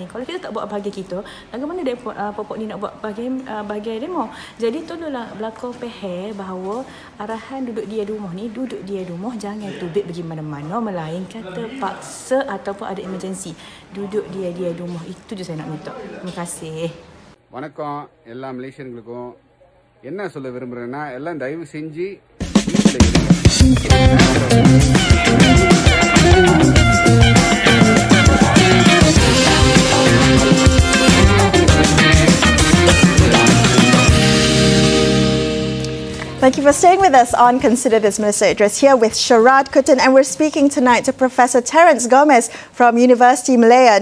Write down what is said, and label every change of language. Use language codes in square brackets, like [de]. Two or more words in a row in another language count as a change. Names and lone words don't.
[ms] Kalau kita tak buat bahagian kita, bagaimana pokok ni nak buat bahagian demo? Jadi tolonglah berlaku faham bahawa arahan duduk dia di rumah ni, duduk dia di rumah, jangan tubik pergi mana-mana, melainkan terpaksa ataupun ada emergency. Duduk dia di rumah. Itu je saya nak minta. Terima kasih. [ta] வணக்கம் எல்லா மலேசியர்களுக்கும் என்ன சொல்ல விரும்புறேன்னா எல்லாம் தயவு செஞ்சு வீட்டில் [en] Thank you for staying with us on Consider This. Melisa Idris here with Sharaad, Kuttan, and we're speaking tonight to Professor Terence Gomez from University Malaya.